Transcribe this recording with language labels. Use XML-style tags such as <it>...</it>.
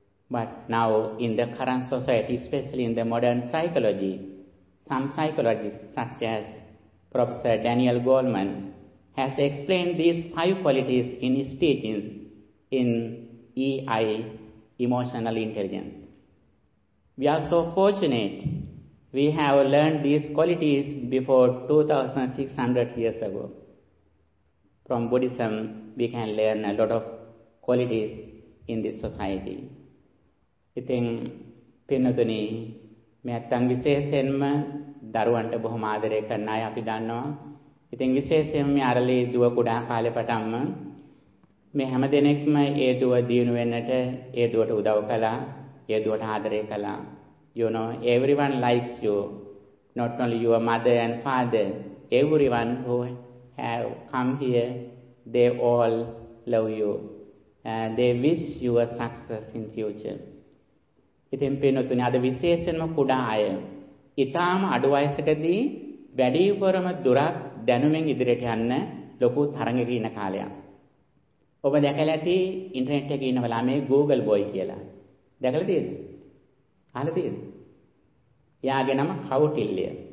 <en>But now in the current society, especially in the modern psychology, some psychologists such as Professor Daniel Goleman has explained these five qualities in his teachings in EI, Emotional Intelligence. We are so fortunate we have learned these qualities before 2600 years ago. From Buddhism, we can learn a lot of qualities in this society.</en> <si>ඉතින් පින්නතුනි මෙත්තන් විශේෂයෙන්ම දරුවන්ට බොහොම ආදරය කරන අය අපි දන්නවා. ඉතින් විශේෂයෙන්ම මේ අරලේ දුව කුඩා කාලේ පටන්ම මේ හැම දෙනෙක්ම ඒ දුව දිනු වෙන්නට ඒ දුවට උදව් කළා, ඒ දුවට ආදරය කළා.</si> <en>You know, everyone likes you, not only your mother and father, everyone who have come here, they all love you and they wish you a success in future.</en> <si>ඉතින් පින්නතුනි අද විශේෂයෙන්ම කුඩා අය ඉතාම අඩු වයසකදී වැඩිපුරම දුරක් දැනුමින් ඉදිරියට යන්න ලොකු තරඟක ඉන්න කාලයක්. ඔබ දැකලා ඇති ඉන්ටර්නෙට් එකේ ඉන්න ළමයේ Google Boy කියලා. දැකලා තියෙද? අහලා තියෙද? එයාගේ නම කෞටිල්ය.</si>